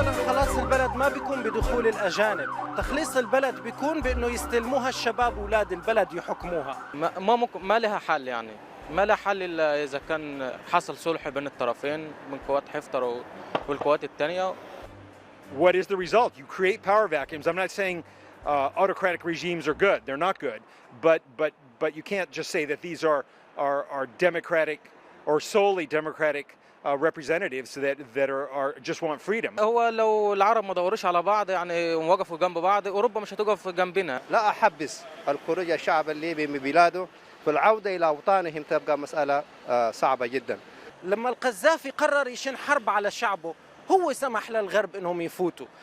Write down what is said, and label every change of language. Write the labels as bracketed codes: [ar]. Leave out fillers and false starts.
[ar] بدخول الأجانب، تخليص البلد بيكون بأنه يستلموها الشباب أولاد البلد يحكموها. ما لها حل يعني، ما لها حل إلا إذا كان حصل صلح بين الطرفين من قوات حفتر والقوات الثانية. [en] What is the result? You create power vacuums. I'm not saying autocratic regimes are good. They're not good. But you can't just say that these are democratic or solely democratic representatives that are just want freedom. [ar] هو لو العرب ما دوروش على بعض يعني ووقفوا جنب بعض أوروبا مش هتوقف جنبنا. لا أحبس الخروج الشعب الليبي من بلاده والعودة إلى أوطانهم تبقى مسألة صعبة جدا. لما القذافي قرر يشن حرب على شعبه هو سمح للغرب انهم يفوتوا.